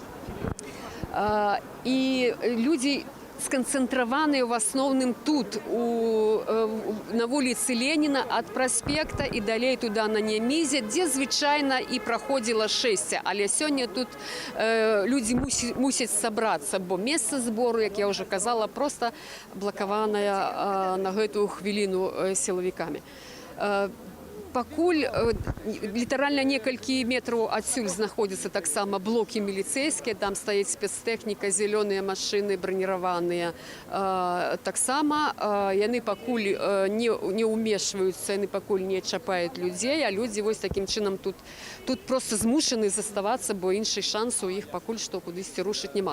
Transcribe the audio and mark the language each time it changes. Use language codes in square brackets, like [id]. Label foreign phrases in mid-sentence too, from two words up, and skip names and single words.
[uk] І люди сконцентровані в основному тут, на вулиці Леніна, від проспекта і далі туди на Немізі, де, звичайно, і проходило шестя. Але сьогодні тут люди мусять зібратися, бо місце збору, як я вже казала, просто блоковане на цю хвилину силовиками. [be] Пакуль літаральна некалькі метраў адсюль знаходзяцца таксама блокі міліцэйскія, там стаіць спецтэхніка, зялёныя машыны браніраваныя. Таксама яны пакуль не ўмешваюцца, яны пакуль не чапаюць людзей, а людзі вось такім чынам тут проста змушаны заставацца, бо іншых шансаў у іх пакуль што кудысьці рушыць няма.